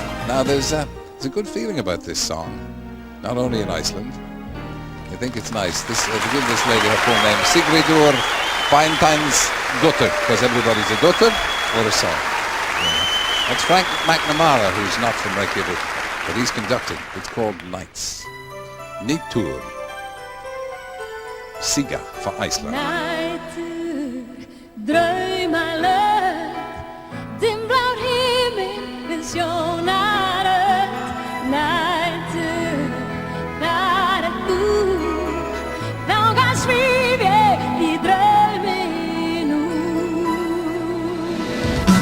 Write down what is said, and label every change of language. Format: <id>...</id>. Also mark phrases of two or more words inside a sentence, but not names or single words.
<en>Now there's a good feeling about this song, not only in Iceland. I think it's nice. To give this lady her full name, Sigridur Beinteins Gutter, because everybody's a Gutter or a son. That's Frank McNamara, who's not from Reykjavik, but he's conducting. It's called Nights. Nýtur. Siga for Iceland.</en> <is>Nætur, draumalög, dimmblár himinn við sjónaröld. Nætur, þar þú, þangað svíf ég í drauminn.</is>